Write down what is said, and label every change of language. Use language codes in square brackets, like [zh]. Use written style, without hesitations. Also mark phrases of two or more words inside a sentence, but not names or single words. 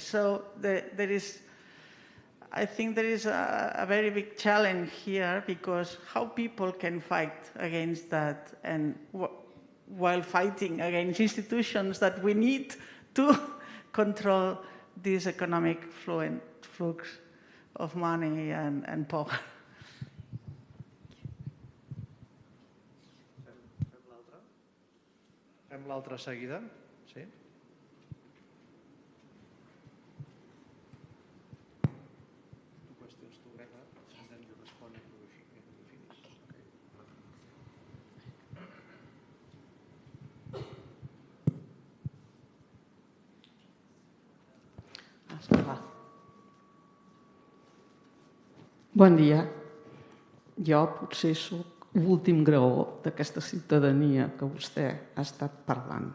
[en] So I think there is a very big challenge here, because how people can fight against that, and while fighting against institutions that we need to control this economic flux of money and power. [ca] Fem l'altra seguida, sí? Tu qüestions tu, Greta, [en] and then you respond if you finish. [ca] Bon dia. Jo potser sóc l'últim graó d'aquesta ciutadania que vostè ha estat parlant.